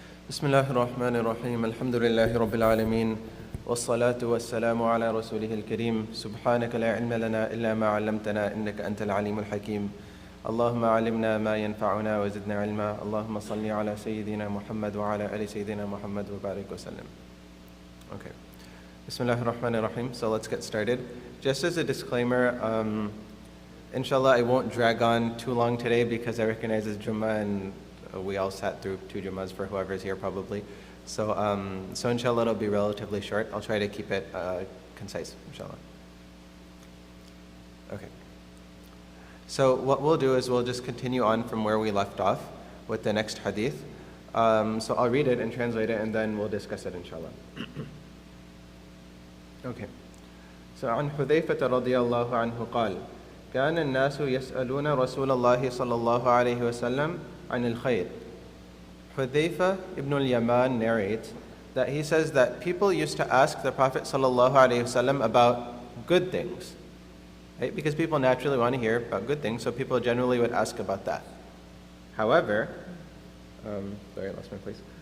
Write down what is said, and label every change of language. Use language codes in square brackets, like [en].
[ar] بسم الله الرحمن الرحيم الحمد لله رب العالمين والصلاة والسلام على رسوله الكريم سبحانك لا علم لنا إلا ما علمتنا إنك أنت العليم الحكيم اللهم علمنا ما ينفعنا وزدنا علما اللهم صل على سيدنا محمد وعلى آل سيدنا محمد وبارك وسلم. [en] Okay. Bismillah ar-Rahman ar-Rahim. So let's get started. Just as a disclaimer, inshallah I won't drag on too long today because I recognize it's Jummah and we all sat through 2 Jummahs for whoever's here probably. So inshallah it'll be relatively short. I'll try to keep it concise, inshallah. Okay. So what we'll do is we'll just continue on from where we left off with the next hadith. So I'll read it and translate it and then we'll discuss it inshallah. Okay. [ar] So عن حذيفة رضي الله عنه قال كان الناس يسألون رسول الله صلى الله عليه وسلم عن الخير. [en] Hudhayfa ibn al-Yaman narrates that he says that people used to ask the Prophet sallallahu alaihi wasallam about good things, right? Because people naturally want to hear about good things, so people generally would ask about that. However, sorry, I lost my place.